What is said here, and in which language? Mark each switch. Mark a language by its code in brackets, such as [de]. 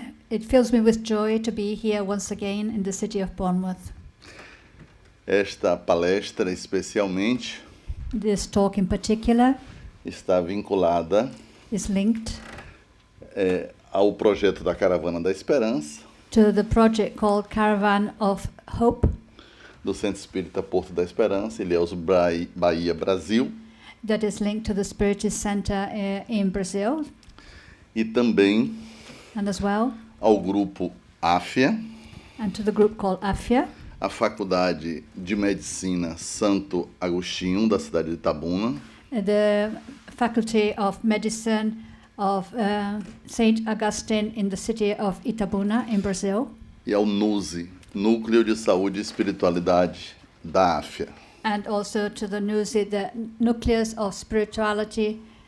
[en] It fills me with joy to be here once again in the city of Bournemouth. [pt] Esta palestra, especialmente, [en] This talk in particular [pt] está vinculada [en] is linked [pt] ao projeto da Caravana da Esperança, [en] to the project called Caravan of Hope [pt] do Centro Espírita Porto da Esperança, Ilhéus, Bahia, Brasil, [en] that is linked to the Spiritist Center in Brazil, [pt] e também [en] and as well, [pt] ao grupo AFIA, [en] and to the group called AFIA, [pt] a Faculdade de Medicina Santo Agostinho, da cidade de Itabuna, [en] the Faculty of Medicine of Saint Augustine in the city of Itabuna in Brazil, [pt] e ao NUSE, Núcleo de Saúde e Espiritualidade da AFIA. [en] and also to the NUSI, the Nucleus of Spirituality,